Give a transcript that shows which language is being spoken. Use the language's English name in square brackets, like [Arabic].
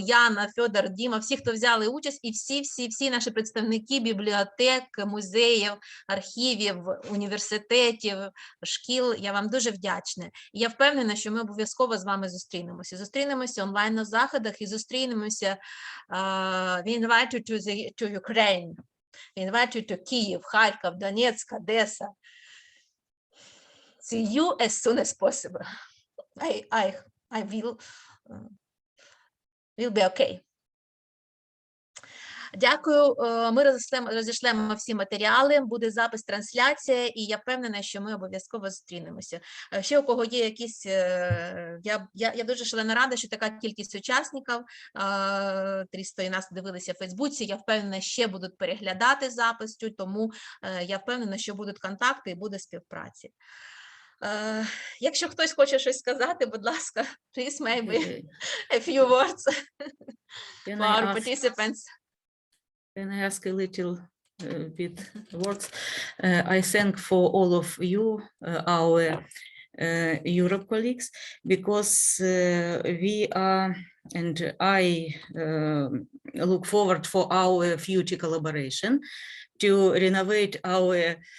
[Ukrainian] Яна, Федор, Діма, всі, хто взяли участь, і всі наші представники бібліотек, музеїв, архівів, університетів, шкіл. Я вам дуже вдячна. І я впевнена, що ми обов'язково з вами зустрінемося. Зустрінемося онлайн на заходах і зустрінемося. [English] We invite you to Ukraine. We invite you to Kyiv, Kharkov, Donetsk, Odessa. See you as soon as possible. I will be okay. [Ukrainian] Дякую. Ми розійшлемо всі матеріали, буде запис, трансляція, і я впевнена, що ми обов'язково зустрінемося. Ще у кого є якісь... Я дуже шалено рада, що така кількість учасників, 300 і нас дивилися в Фейсбуці, я впевнена, ще будуть переглядати запис, тому я впевнена, що будуть контакти і буде співпраці. Якщо хтось хоче щось сказати, будь ласка, [English] please maybe a few words for our participants. Can I ask a little bit words? I thank for all of you, our Europe colleagues, because we are, and I look forward for our future collaboration to renovate our